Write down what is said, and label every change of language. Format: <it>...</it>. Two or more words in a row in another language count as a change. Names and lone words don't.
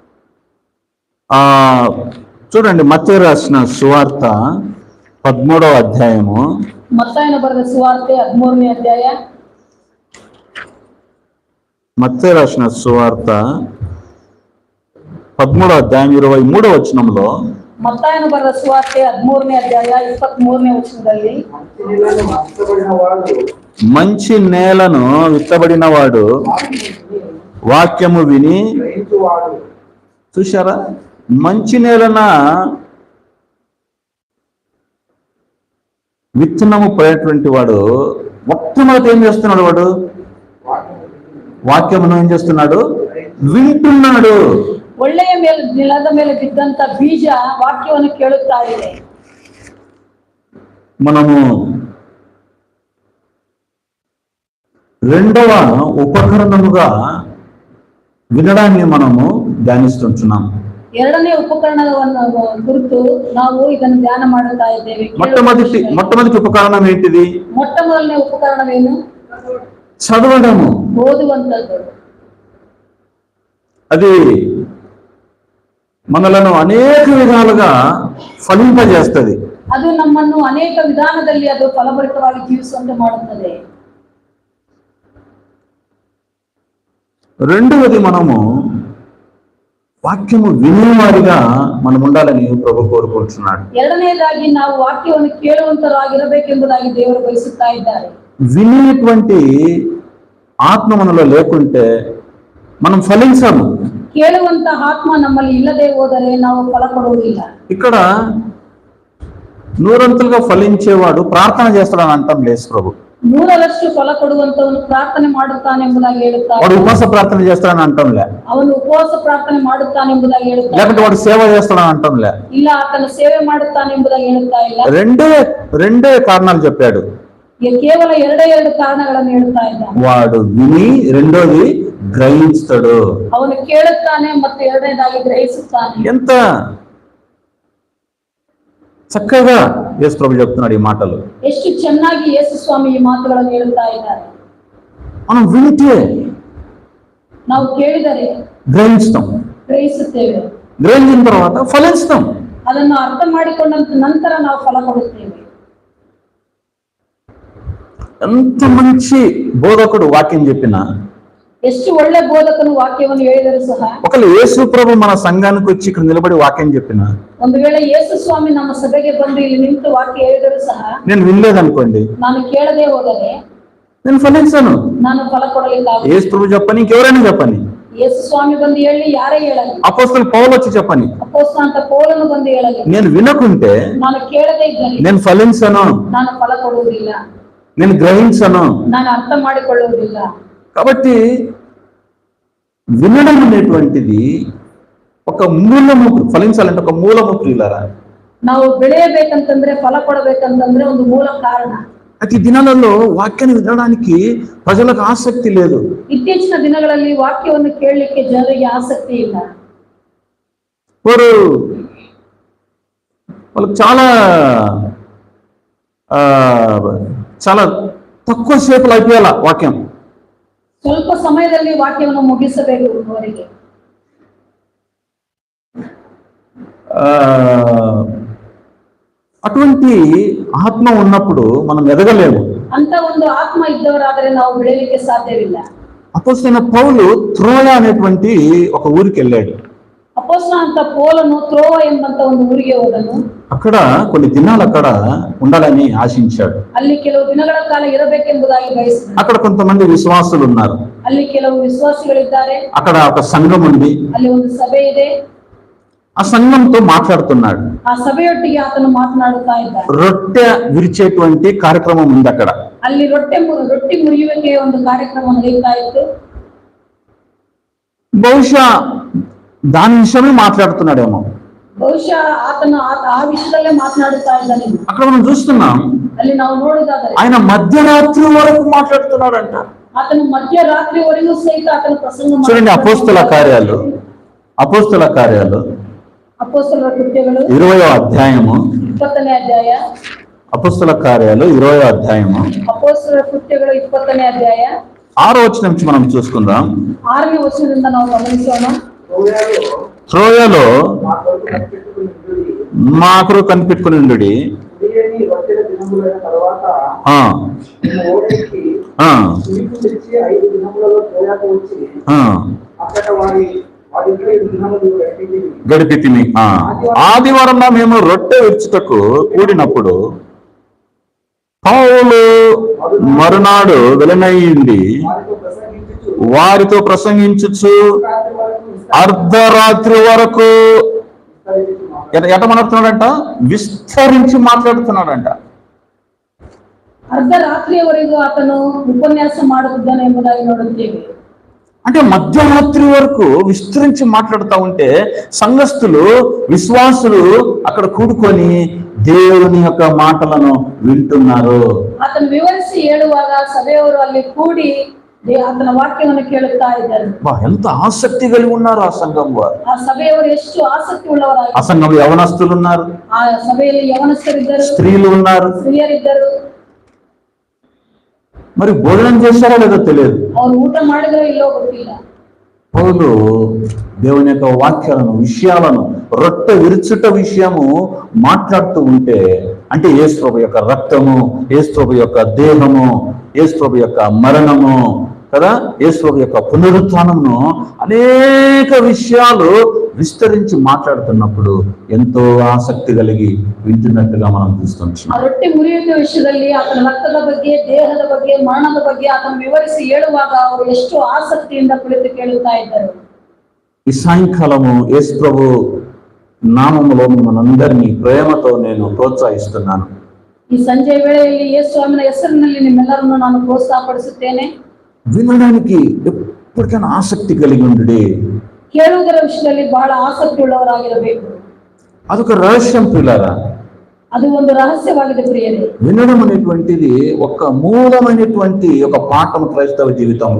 <te>చూడండి, మత్తయి రాసిన సువార్త 13వ అధ్యాయము,</te> <kn>ಮತ್ತಾಯನ ಬರೆದ ಸುವಾರ್ತೆ 13ನೇ ಅಧ್ಯಾಯ,</kn> <te>మత్తయి రాసిన సువార్త 13వ అధ్యాయం 23వ వచనంలో,</te> <kn>ಮತ್ತಾಯನ ಬರೆದ ಸುವಾರ್ತೆ 13ನೇ ಅಧ್ಯಾಯ 23ನೇ ವಚನದಲ್ಲಿ,</kn> <te>మంచి నేలను విత్తబడిన వాడు వాక్యము విని, చూశారా, మంచి నేలన విత్తనము పడేటువంటి వాడు మొట్టమొదటి ఏం చేస్తున్నాడు? వాడు వాక్యమును ఏం చేస్తున్నాడు? వింటున్నాడు.</te> <kn>ಒಳ್ಳೆಯ ನೆಲದ ಮೇಲೆ ಬಿದ್ದಂತ ಬೀಜ ವಾಕ್ಯವನ್ನು ಕೇಳುತ್ತಾ ಇದೆ.</kn> <te>మనము రెండవ ఉపకరణముగా వినడాన్ని మనము ధ్యానిస్తుంటున్నాం.</te> <kn>ಎರಡನೇ ಉಪಕರಣವನ್ನು ಕುರಿತು ನಾವು ಇದನ್ನು ಧ್ಯಾನ ಮಾಡುತ್ತಾ ಇದ್ದೇವೆ.</kn> <te>మొట్టమొదటి ఉపకరణం ఏంటిది?</te> <kn>ಮೊಟ್ಟ ಮೊದಲನೇ ಉಪಕರಣವೇನು?</kn> <te>చదవడము,</te> <kn>ಓದುವಂಥದ್ದು.</kn> <te>అది మనలను అనేక విధాలుగా ఫలింపజేస్తుంది.</te> <kn>ಅದು ನಮ್ಮನ್ನು ಅನೇಕ ವಿಧಾನದಲ್ಲಿ ಅದು ಫಲಭರಿತವಾಗಿ ಜೀವಿಸುವಂತೆ ಮಾಡುತ್ತದೆ.</kn> <te>రెండవది, మనము వాక్యము వినేవారిగా మనం ఉండాలని ప్రభు కోరుకుంటున్నాడు.</te> <kn>ಎರಡನೇದಾಗಿ ನಾವು ವಾಕ್ಯವನ್ನು ಕೇಳುವಂತರಾಗಿರಬೇಕೆಂಬುದಾಗಿ ದೇವರು ಬಯಸುತ್ತಾ ಇದ್ದಾರೆ.</kn> <te>వినేటువంటి ఆత్మ మనలో లేకుంటే మనం ఫలించము.</te> <kn>ಕೇಳುವಂತ ಆತ್ಮ ನಮ್ಮಲ್ಲಿ ಇಲ್ಲದೆ ಹೋದರೆ ನಾವು ಫಲ ಕೊಡುವುದಿಲ್ಲ.</kn> <te>ఇక్కడ నూరంతులుగా ఫలించేవాడు ప్రార్థన చేస్తాడని అంటాం లేదు ప్రభు.</te> <kn>100ರಷ್ಟು ಫಲ ಕೊಡುವಂತವನು ಪ್ರಾರ್ಥನೆ ಮಾಡುತ್ತಾನೆಂಬುದಾಗಿ ಹೇಳುತ್ತಾರೆ.</kn> <te>వాడు ఉపవాస ప్రార్థన చేస్తాడని అంటాంలే,</te> <kn>ಅವನು ಉಪವಾಸ ಪ್ರಾರ್ಥನೆ ಮಾಡುತ್ತಾನೆಂಬುದಾಗಿ ಹೇಳುತ್ತಾರೆ.</kn> <te>లేకపోతే వాడు సేవ చేస్తాడని అంటాంలే.</te> <kn>ಇಲ್ಲ, ಆತನು ಸೇವೆ ಮಾಡುತ್ತಾನೆಂಬುದಾಗಿ ಹೇಳುತ್ತಾ ಇಲ್ಲ.</kn> <te>రెండే కారణాలు చెప్పాడు.</te> <kn>ಕೇವಲ ಎರಡು ಕಾರಣಗಳನ್ನು ಹೇಳುತ್ತಾ ಇದ್ದಾನೆ.</kn> <te>వాడు విని రెండోది గ్రహిస్తాడు.</te> <kn>ಅವನು ಕೇಳುತ್ತಾನೆ ಮತ್ತು ಎರಡನೇದಾಗಿ ಗ್ರಹಿಸುತ್ತಾನೆ.</kn> <te>ఎంత చక్కగా యేసు ప్రభు చెప్తున్నాడు ఈ మాటలు.</te> <kn>ಎಷ್ಟು ಚೆನ್ನಾಗಿ ಯೇಸು ಸ್ವಾಮಿ ಈ ಮಾತುಗಳನ್ನು ಹೇಳುತ್ತಾ ಇದ್ದಾರೆ.</kn> <te>మనం వింటే</te> <kn>ನಾವು ಕೇಳಿದರೆ</kn> <te>గ్రహిస్తాం,</te> <kn>ಗ್ರಹಿಸುತ್ತೇವೆ.</kn> <te>గ్రహించిన తర్వాత ఫలిస్తాం.</te> <kn>ಅದನ್ನು ಅರ್ಥ ಮಾಡಿಕೊಂಡ ನಂತರ ನಾವು ಫಲ ಕೊಡುತ್ತೇವೆ.</kn> <te>ఎంత మంచి బోధకుడు వాక్యం చెప్పినా,</te> <kn>ಎಷ್ಟು ಒಳ್ಳೆ ಬೋಧಕನು ವಾಕ್ಯವನ್ನು ಹೇಳಿದರೂ ಸಹ,</kn> <te>ఒకవేళ యేసు ప్రభు మన సంఘానికి వచ్చి ఇక్కడ నిలబడి వాక్యం చెప్పినా,</te> <kn>ಒಂದು ವೇಳೆ ಯೇಸು ಸ್ವಾಮಿ ನಮ್ಮ ಸಭೆಗೆ ಬಂದು ಇಲ್ಲಿ ನಿಂತು ವಾಕ್ಯ ಹೇಳಿದರೂ ಸಹ</kn> <te>నేను వినలేదనుకోండి,</te> <kn>ನಾನು ಕೇಳದೆ ಹೋದರೆ</kn> <te>నేను ఫలించాను.</te> <kn>ನಾನು ಫಲ ಕೊಡಲಿಕ್ಕಾಗ.</kn> <te>యేసు ప్రభు చెప్పని, ఇంకెవరైనా చెప్పని,</te> <kn>ಯೇಸು ಸ್ವಾಮಿ ಬಂದು ಹೇಳಿ ಯಾರೇ ಹೇಳಲಿ,</kn> <te>అపోస్తలులు పౌలు వచ్చి చెప్పని,</te> <kn>ಅಪೊಸ್ತಲನಾದ ಪೌಲನು ಬಂದು ಹೇಳಲಿ,</kn> <te>నేను వినకుంటే</te> <kn>ನಾನು ಕೇಳದೆ ಇದ್ದರೆ</kn> <te>నేను ఫలించను,</te> <kn>ನಾನು ఫಲ ಕೊಡುವುದಿಲ್ಲ,</kn> <te>నేను గ్రహించను.</te> <kn>ನಾನು ಅರ್ಥ ಮಾಡಿಕೊಳ್ಳುವುದಿಲ್ಲ.</kn> <te>కాబట్టి వినడం అనేటువంటిది ఒక మూలముద్ర, ఫలించాలంటే ఒక మూలముద్ర. ఇలారా</te> <kn>ನಾವು ಬೆಳೆಯಬೇಕಂತಂದ್ರೆ, ಫಲ ಕೊಡಬೇಕಂತಂದ್ರೆ ಒಂದು ಮೂಲ ಕಾರಣ.</kn> <te>అయితే ఈ దినాలలో వాక్యాన్ని వినడానికి ప్రజలకు ఆసక్తి లేదు.</te> <kn>ಇತ್ತೀಚಿನ ದಿನಗಳಲ್ಲಿ ವಾಕ್ಯವನ್ನು ಕೇಳಲಿಕ್ಕೆ ಜನರಿಗೆ ಆಸಕ್ತಿ ಇಲ್ಲ.</kn> <te>వాళ్ళకి చాలా చాలా తక్కువ సేపులు అయిపోయాల వాక్యం.</te> <kn>ಸ್ವಲ್ಪ ಸಮಯದಲ್ಲಿ ವಾಕ್ಯವನ್ನು ಮುಗಿಸಬೇಕು ಅವರಿಗೆ.</kn> <te>అటువంటి ఆత్మ ఉన్నప్పుడు మనం ఎదగలేము.</te> <kn>ಅಂತ ಒಂದು ಆತ್ಮ ಇದ್ದವರಾದರೆ ನಾವು ಬೆಳೆಯಲಿಕ್ಕೆ ಸಾಧ್ಯವಿಲ್ಲ.</kn> <te>అపోస్తలుడైన పౌలు త్రోయ అనేటువంటి ఒక ఊరికి వెళ్ళాడు.</te> <kn>ಅಪೊಸ್ತಲನಾದ ಪೌಲನು ತ್ರೋವ ಎಂಬಂತ ಒಂದು ಊರಿಗೆ ಹೋದನು.</kn> <te>అక్కడ కొన్ని దినాలు అక్కడ ఉండాలని ఆశించాడు.</te> <kn>ಅಲ್ಲಿ ಕೆಲವು ದಿನಗಳ ಕಾಲ ಇರಬೇಕೆಂಬುದಾಗಿ ಬಯಸಿದನು.</kn> <te>అక్కడ కొంతమంది విశ్వాసులు ఉన్నారు,</te> <kn>ಅಲ್ಲಿ ಕೆಲವು ವಿಶ್ವಾಸಿಗಳಿದ್ದಾರೆ,</kn> <te>అక్కడ ఒక సంఘం ఉంది.</te> <kn>ಅಲ್ಲಿ ಒಂದು ಸಭೆ ಇದೆ.</kn> <te>ఆ సంఘంతో మాట్లాడుతున్నాడు.</te> <kn>ಆ ಸಭೆಯೊಟ್ಟಿಗೆ ಆತನು ಮಾತನಾಡುತ್ತಾ ಇದ್ದಾನೆ.</kn> <te>రొట్టె విరిచేటువంటి కార్యక్రమం ఉంది అక్కడ.</te> <kn>ಅಲ್ಲಿ ರೊಟ್ಟಿ ಮುರಿಯುವಿಕೆಯ ಒಂದು ಕಾರ್ಯಕ್ರಮ ನಡೆಯುತ್ತಾ ಇತ್ತು.</kn> <te>బహుశా దాని విషయమే మాట్లాడుతున్నాడేమో.</te> <kn>ಬಹುಶಃ ಆತನು ಆ ವಿಷಯದಲ್ಲೇ ಮಾತನಾಡುತ್ತಾ ಇದ್ದಾನೆ.</kn> <te>అక్కడ మనం చూస్తున్నాం,</te> <kn>ಅಲ್ಲಿ ನಾವು ನೋಡುವುದಾದರೆ</kn> <te>ఆయన మధ్యరాత్రి వరకు మాట్లాడుతున్నాడంట.</te> <kn>ಆತನು ಮಧ್ಯರಾತ್ರಿವರೆಗೂ ಸಹಿತ ಆತನು ಪ್ರಸಂಗ</kn> <te>చూడండి, అపోస్తల కార్యాలు</te> <kn>ಅಪೊಸ್ತಲರ ಕೃತ್ಯಗಳು</kn> <te>20వ అధ్యాయము,</te> <kn>20ನೇ ಅಧ್ಯಾಯ.</kn> <te>అపోస్తల కార్యాలు 20వ అధ్యాయము,</te> <kn>ಅಪೊಸ್ತಲರ ಕೃತ್ಯಗಳು 20ನೇ ಅಧ್ಯಾಯ</kn> <te>6వ వచనం నుంచి మనం చూసుకుందాం.</te> <kn>6ನೇ ವಚನದಿಂದ ನಾವು ಗಮನಿಸೋಣ.</kn> <te>త్రోయలో మాకు కనిపెట్టుకుని ఉండుడి. గడిపితిమి. ఆదివారం మేము రొట్టె విరుచుటకు కూడినప్పుడు పౌలు మరునాడు వెలనయ్యింది వారితో ప్రసంగించుచు అర్ధరాత్రి వరకు ఎట మాట్లాడుతున్నాడంట, విస్తరించి మాట్లాడుతున్నాడంట.</te> <kn>ಅರ್ಧರಾತ್ರಿಯವರೆಗೂ ಆತನು ಉಪನ್ಯಾಸ ಮಾಡುತ್ತಿದ್ದಾನೆ ಎಂಬುದಾಗಿ ನೋಡುತ್ತೇವೆ.</kn> <te>అంటే మధ్యరాత్రి వరకు విస్తరించి మాట్లాడుతూ ఉంటే సంఘస్థులు, విశ్వాసులు అక్కడ కూడుకొని దేవుని యొక్క మాటలను వింటున్నారు.</te> <kn>ಆತನು ವಿವರಿಸಿ ಹೇಳುವಾಗ ಸಭೆಯವರು ಅಲ್ಲಿ ಕೂಡಿ ಆತನ ವಾಕ್ಯವನ್ನು ಕೇಳುತ್ತಾ ಇದ್ದಾರೆ.</kn> <te>ఎంత ఆసక్తి కలిగి ఉన్నారు ఆ సంఘం వారు.</te> <kn>ಆ ಸಭೆಯವರು ಎಷ್ಟು ಆಸಕ್ತಿ ಉಳ್ಳವರಾಗಿ.</kn> <te>ఆ సంఘంలో యవనస్తులు ఉన్నారు,</te> <kn>ಆ ಸಭೆಯಲ್ಲಿ ಯವನಸ್ಥರಿದ್ದರು,</kn> <te>స్త్రీలు ఉన్నారు.</te> <kn>ಸ್ತ್ರೀಯರಿದ್ದರು.</kn> <te>మరి భోజనం చేశారో లేదో తెలియదు.</te> <kn>ಅವ್ರು ಊಟ ಮಾಡಿದ್ರೋ ಇಲ್ಲೋ ಗೊತ್ತಿಲ್ಲ.</kn> <te>పౌలు దేవుని యొక్క వాక్యాలను, విషయాలను, రొట్టె విరుచుట విషయము మాట్లాడుతూ ఉంటే, అంటే యేసు ప్రభు యొక్క రక్తము, యేసు ప్రభు యొక్క దేహము, యేసు ప్రభు యొక్క మరణము కదా, యేసు ప్రభు యొక్క పునరుత్థానమును అనేక విషయాలు విస్తరించి మాట్లాడుతున్నప్పుడు ఎంతో ఆసక్తి కలిగి వింటున్నట్టుగా మనం</te> <kn>ಆ</kn> <te>చూస్తున్నాం.</te> <kn>ರೊಟ್ಟಿ ಮುರಿಯುವ ವಿಷಯದಲ್ಲಿ ಆತನ ರಕ್ತದ ಬಗ್ಗೆ, ದೇಹದ ಬಗ್ಗೆ, ಮರಣದ ಬಗ್ಗೆ ಆತನ ವಿವರಿಸಿ ಹೇಳುವಾಗ ಅವರು ಎಷ್ಟು ಆಸಕ್ತಿಯಿಂದ ಕುಳಿತು ಕೇಳುತ್ತಾ ಇದ್ದರು.</kn> <te>ఈ సాయంకాలము యేసు ప్రభు నామములో మనందరినీ ప్రేమతో నేను ప్రోత్సహిస్తున్నాను.</te> <kn>ಈ ಸಂಜೆ ವೇಳೆಯಲ್ಲಿ ಯೇಸು ಸ್ವಾಮಿನ ಹೆಸರಿನಲ್ಲಿ ನಿಮ್ಮೆಲ್ಲರನ್ನು ನಾನು ಪ್ರೋತ್ಸಾಹಪಡಿಸುತ್ತೇನೆ.</kn> <te>వినడానికి ఎప్పటికైనా ఆసక్తి కలిగి ఉండి,</te> <kn>ಕೇಳುವುದರ ವಿಷಯದಲ್ಲಿ ಬಹಳ ಆಸಕ್ತಿ ಉಳ್ಳವರಾಗಿರಬೇಕು.</kn> <te>అదొక రహస్యం పిల్లరా.</te> <kn>ಅದು ಒಂದು ರಹಸ್ಯವಾಗಿದೆ ಪ್ರಿಯರೇ.</kn> <te>వినడం అనేటువంటిది ఒక మూలమైనటువంటి ఒక పాఠం క్రైస్తవ జీవితంలో.</te>